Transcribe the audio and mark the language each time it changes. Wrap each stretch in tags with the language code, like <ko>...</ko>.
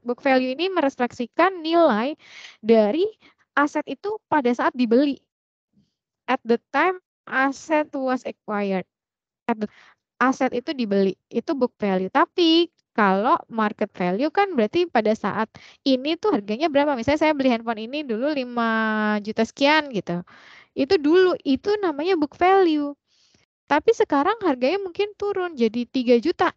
<id>Book value ini merefleksikan nilai dari aset itu pada saat dibeli.</id> <en>At the time asset was acquired.</en> <id>Aset itu dibeli, itu book value. Tapi kalau market value kan berarti pada saat ini tuh harganya berapa? Misalnya saya beli handphone ini dulu 5 juta sekian gitu. Itu dulu, itu namanya book value. Tapi sekarang harganya mungkin turun jadi 3 juta.</id>